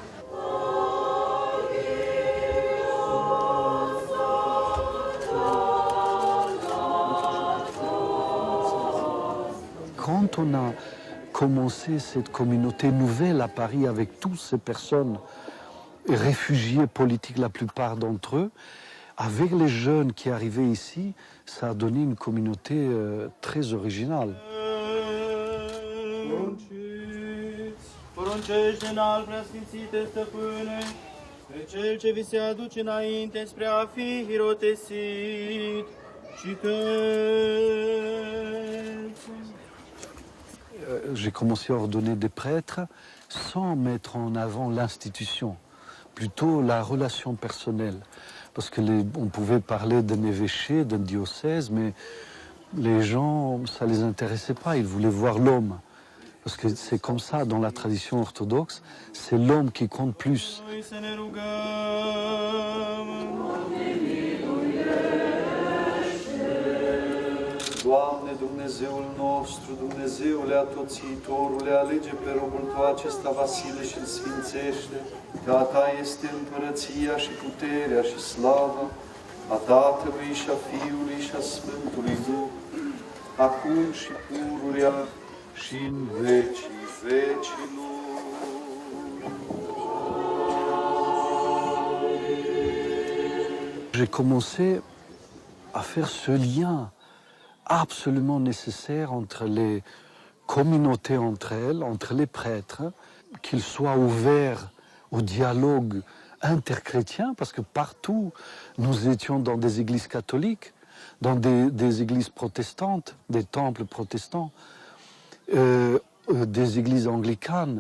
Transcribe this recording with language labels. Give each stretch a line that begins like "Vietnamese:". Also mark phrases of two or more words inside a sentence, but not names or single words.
French: Quand on a commencé cette communauté nouvelle à Paris avec toutes ces personnes réfugiés politiques, la plupart d'entre eux, avec les jeunes qui arrivaient ici, ça a donné une communauté très originale.
Romanian: Poruncește în-al preasfințite stăpâne, pe cel ce vi se aduce înainte spre a fi hirotesit și că...
French: J'ai commencé à ordonner des prêtres sans mettre en avant l'institution, plutôt la relation personnelle. Parce que on pouvait parler d'un évêché, d'un diocèse, mais les gens, ça ne les intéressait pas, ils voulaient voir l'homme. Parce que c'est comme ça dans la tradition orthodoxe, c'est l'homme qui compte plus.
Romanian: Doamne, Dumnezeul nostru, Dumnezeule atoțiitorule, alege pe robul Tău acesta Vasile și-l sfințește, că a Ta este împărăția și puterea și slava, a Tatălui și a Fiului și a Sfântului Duh, acum și pururea și în vecii vecilor.
French: J'ai commencé à faire ce lien absolument nécessaire entre les communautés entre elles, entre les prêtres, qu'ils soient ouverts au dialogue interchrétien, parce que partout nous étions dans des églises catholiques, dans des églises protestantes, des temples protestants, des églises anglicanes.